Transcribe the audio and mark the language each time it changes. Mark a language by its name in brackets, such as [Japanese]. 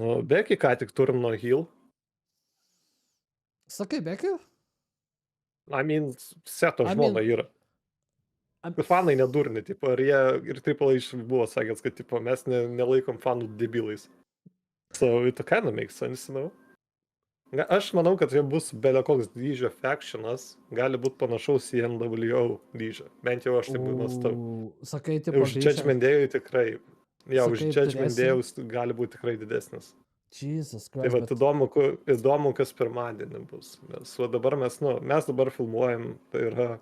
[Lithuanian] Becky ką tik turim nuo heel. Sakai, Becky? Seto žmona yra. Fanai nedurni, tipo, ir Triple H buvo sakęs, kad tipo, mes nelaikom fanų debilais. [English] So it kind of makes sense, you know? [Lithuanian] Aš manau, kad tai bus belekoks dydžio Factionas, gali būti panašaus į NWO dydžio. Bent jau aš taip mąstau. Sakai, tipo, už Judgment Day tikrai. Už Judgment Day gali būti tikrai didesnis. [English] Jesus [Lithuanian] Tai [English] Christ. [Lithuanian] vat įdomu, kas pirmadienį bus. Nes dabar mes dabar filmuojam, tai yra